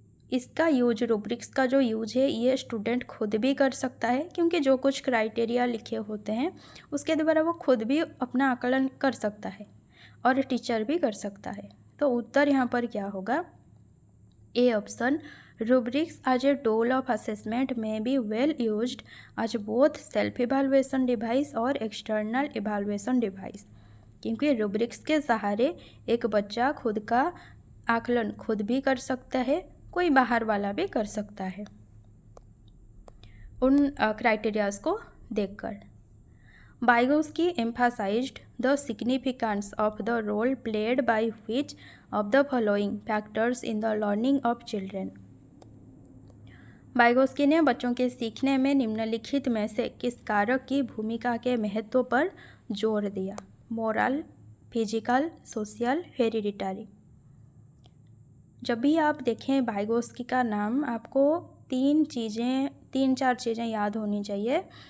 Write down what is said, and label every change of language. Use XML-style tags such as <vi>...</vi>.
<hi>इसका use, rubrics का जो यूज है ये स्टूडेंट खुद भी कर सकता है, क्योंकि जो कुछ क्राइटेरिया लिखे होते हैं उसके द्वारा वो खुद भी अपना आकलन कर सकता है और टीचर भी कर सकता है। तो उत्तर यहाँ पर क्या होगा?</hi> <en>A option, rubrics as a tool of assessment may be well used as both self evaluation device और external evaluation device।</en> <hi>क्योंकि rubrics के सहारे एक बच्चा खुद का आकलन खुद भी कर सकता है, कोई बाहर वाला भी कर सकता है उन क्राइटेरियाज को देखकर।</hi> <en>Vygotsky emphasized the significance of the role played by which of the following factors in the learning of children।</en> <hi>Vygotsky ने बच्चों के सीखने में निम्नलिखित में से किस कारक की भूमिका के महत्व पर जोर दिया? Moral, physical, social, hereditary. जब भी आप देखें वाइगोस्की का नाम, आपको तीन चार चीज़ें याद होनी चाहिए।</hi>